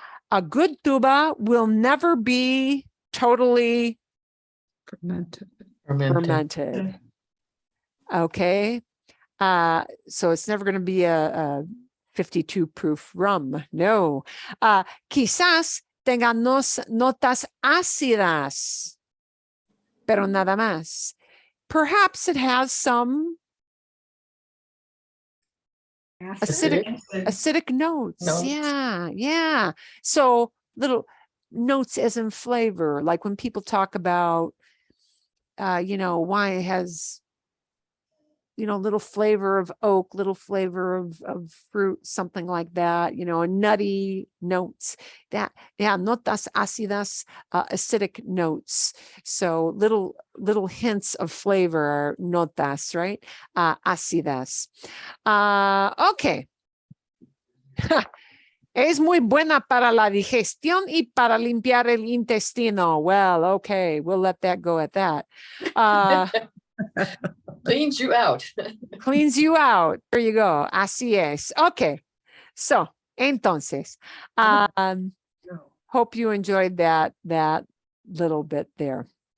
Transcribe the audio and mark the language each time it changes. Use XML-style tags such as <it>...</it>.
<en>A good tuba will never be totally fermented. Okay. So it's never going to be a 52 proof rum. No.</en> <es>Quizás tenga notas ácidas, pero nada más.</es> <en>Perhaps it has some acidic notes. Yeah. So little notes as in flavor, like when people talk about, wine has, little flavor of oak, little flavor of fruit, something like that, nutty notes notas ácidas, acidic notes. So little hints of flavor are notas, right?</en> <es>Ácidas. Okay. Es muy buena para la digestión y para limpiar el intestino.</es> <en>Well, okay, we'll let that go at that. Cleans you out. Cleans you out. There you go.</en> <es>Así es.</es> <en>Okay. So, entonces, hope you enjoyed that little bit there.</en>